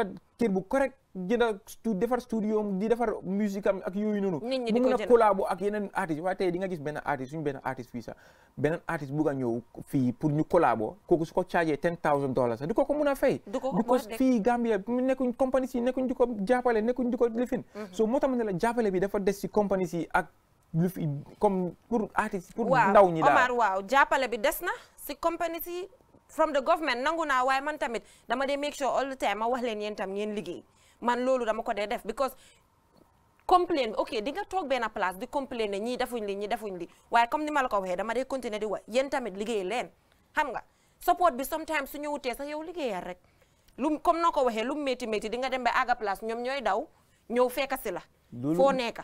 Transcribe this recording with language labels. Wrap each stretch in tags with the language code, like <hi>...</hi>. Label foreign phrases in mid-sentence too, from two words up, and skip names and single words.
<wo>kër bu correct jënda defar studio di defar musique am ak yooyu noonu mu mun a collabo ak yeneen artiste waaye tey di nga gis benn artiste suñu benn artiste fii sax beneen artiste bugg a ñëw fii pour ñu collabo kooku su ko chargé $10,000 sax di ko mun a fay because fii Gambia nekkuñ compagnie si nekkuñ di ko jàppale nekkuñ di ko lifin so moo tax ma ne la jàppale bi dafa des si compagnie si ak lu fi</wo> <fr>comme pour</fr> <wo>artiste pour ndaw ñi daal Omar waaw jàppale bi des na si compagnie si</wo> <en>from the government</en> <wo>nangu naa waaye man tamit dama dee</wo> <en>make sure all the time</en> <wo>ma wax leen yéen tam ngeen liggéey man loolu dama ko dee def because complain ok di nga toog benn place di complain ne ñii defuñ li waaye comme ni ma la ko waxee dama dee continuer di wax yéen tamit liggéey leen xam nga support bi sometimes su ñëwutee sax yow liggéeyal rek lu comme noo ko waxee lu métti di nga dem ba àgga place ñoom ñooy daw ñëw fekka si la foo nekka</wo>